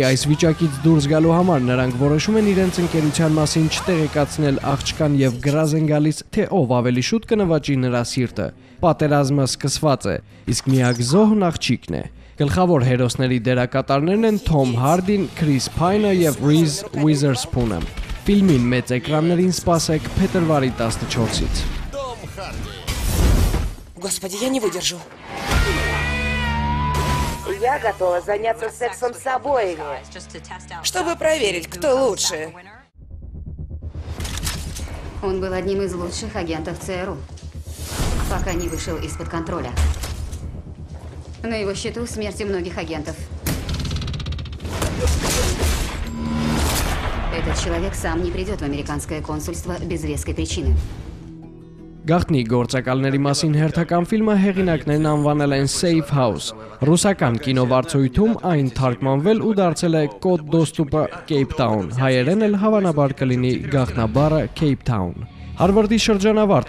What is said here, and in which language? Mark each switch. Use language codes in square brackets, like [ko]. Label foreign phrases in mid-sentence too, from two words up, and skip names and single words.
[hy] այս վիճակից դուրս գալու համար նրանք որոշում են իրենց ընկերության մասին չտեղեկացնել աղջկան եւ գրազ են գալիս, թե ով ավելի շուտ կնվաճի նրա սիրտը։ Պատերազմը սկսված է, իսկ միակ զոհն աղջիկն է։ Գլխավոր հերոսների դերակատարներն են Թոմ Հարդին, Քրիս Փայնը եւ Ռիզ Ուիզերսփունը։ Ֆիլմին մեծ էկրաններին սպասեք փետրվարի 14-ից։ [ru] Господи, я не выдержу. Я готова заняться сексом с обоими, чтобы проверить, кто лучше. Он был одним из лучших агентов ЦРУ, пока не вышел из-под контроля. На его счету смерти многих агентов. Этот человек сам не придет в американское консульство без веской причины. [hy] Գաղտնի գործակալների մասին հերթական ֆիլմը հեղինակներն անվանել են Safe House։ Ռուսական կինովարձույթում այն թարգմանվել ու դարձել է Կոդ Դոստուպը Cape Town, հայերեն էլ հավանաբար կլինի գաղտնաբառը Cape Town։ Հարվարդի շրջանավարտ